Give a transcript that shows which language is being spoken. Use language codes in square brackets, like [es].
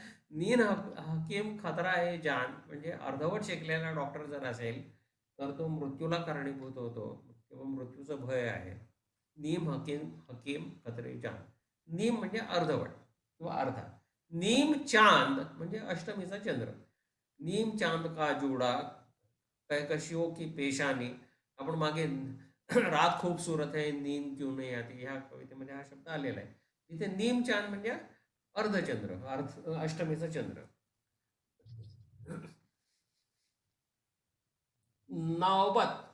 [mr] नीम हकीम खतरा आहे जान म्हणजे अर्धवट शिकलेला डॉक्टर जर असेल तर तो मृत्यूला कारणीभूत होतो किंवा मृत्यूचं भय आहे. [ur] नीम हकीम खतरे जान. [mr] नीम म्हणजे अर्धवट किंवा अर्धा. नीम चांद म्हणजे अष्टमीचा चंद्र. [ur] नीम चांद का जोडा, कहकशियों की पेशानी. [mr] आपण मागे [ur] रात खूबसूरत है नींद क्यों नहीं आती [mr] ह्या कवितेमध्ये हा शब्द आलेला आहे. तिथे नीम चांद म्हणजे अर्धचंद्र, अष्टमीचा चंद्र. नौबत.